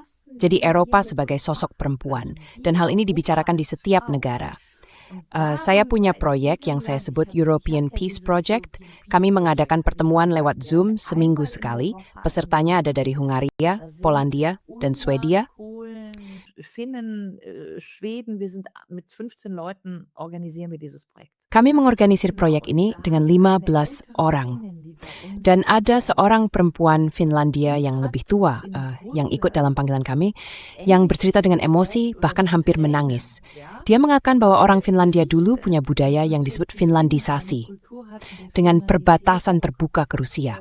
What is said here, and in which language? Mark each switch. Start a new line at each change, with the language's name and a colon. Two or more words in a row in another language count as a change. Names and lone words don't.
Indonesian: Jadi Eropa sebagai sosok perempuan, dan hal ini dibicarakan di setiap negara. Saya punya proyek yang saya sebut European Peace Project. Kami mengadakan pertemuan lewat Zoom seminggu sekali. Pesertanya ada dari Hungaria, Polandia, dan Swedia.
German: Finnen, Schweden, wir sind mit 15 Leuten organisieren wir dieses Projekt.
Indonesian: Kami mengorganisir proyek ini dengan 15 orang. Dan ada seorang perempuan Finlandia yang lebih tua, yang ikut dalam panggilan kami, yang bercerita dengan emosi, bahkan hampir menangis. Dia mengatakan bahwa orang Finlandia dulu punya budaya yang disebut Finlandisasi, dengan perbatasan terbuka ke Rusia.